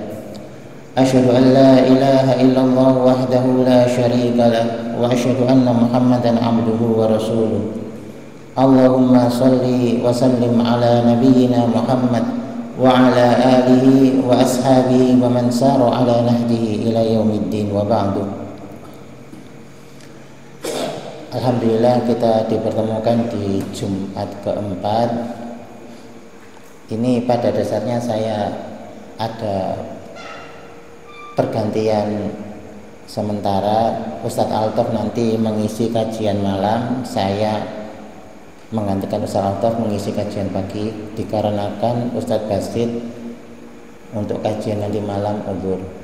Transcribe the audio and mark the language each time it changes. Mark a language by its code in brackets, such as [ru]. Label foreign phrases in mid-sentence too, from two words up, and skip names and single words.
[ar] أشهد أن لا إله إلا الله وحده لا شريك له وأشهد أن محمدا عبده ورسوله. اللهم صل وسلم على نبينا محمد وعلى آله وأصحابه ومن سار على نهجه إلى يوم الدين وبعد. [id] Alhamdulillah kita dipertemukan di Jumat keempat. Ini pada dasarnya saya ada pergantian sementara. Ustadz Altaf nanti mengisi kajian malam, saya menggantikan Ustadz Altaf mengisi kajian pagi, dikarenakan Ustadz Basit untuk kajian nanti malam uzur.